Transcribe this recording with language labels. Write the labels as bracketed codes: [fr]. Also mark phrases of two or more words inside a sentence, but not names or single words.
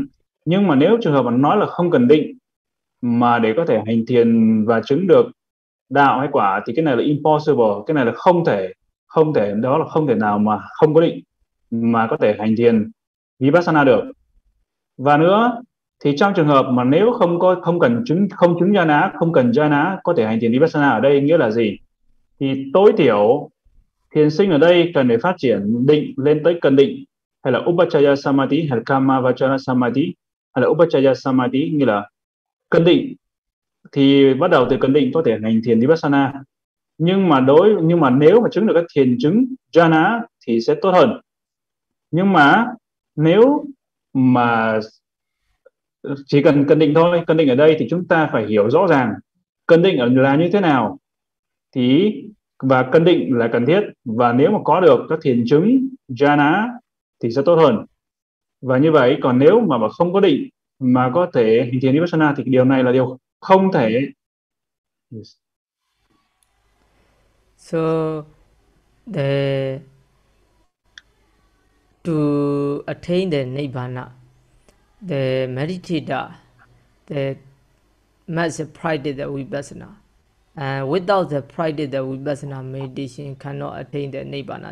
[vi] Nhưng mà nếu trường hợp mà nói là không cần định mà để có thể hành thiền và chứng được đạo hay quả, thì cái này là impossible, cái này là không thể, đó là không thể nào mà không có định mà có thể hành thiền vipassana được. Và nữa thì trong trường hợp mà nếu không chứng jhana, không cần jhana có thể hành thiền vipassana, ở đây nghĩa là gì? Thì tối thiểu thiền sinh ở đây cần phải phát triển định lên tới cần định, hay là [pi] upachaya samadhi, [vi] hay là [pi] kama vachara samadhi, [vi] hay là [pi] upachaya samadhi, [vi] nghĩa là cần định. Thì bắt đầu từ cần định có thể hành thiền vipassana. Nhưng mà nếu mà chứng được các thiền chứng jhana thì sẽ tốt hơn. Nhưng mà nếu mà chỉ cần cần định thôi, cần định ở đây thì chúng ta phải hiểu rõ ràng cần định là như thế nào, và cần định là cần thiết, và nếu mà có được các thiền chứng jhana thì sẽ tốt hơn. Và như vậy, còn nếu mà không có định mà có thể hành thiền vipassana thì điều này là điều không thể. [en] Yes. So to attain the nibbana, the meditator, the must practice the vipassana, and without the practice the vipassana meditation cannot attain the nibbana.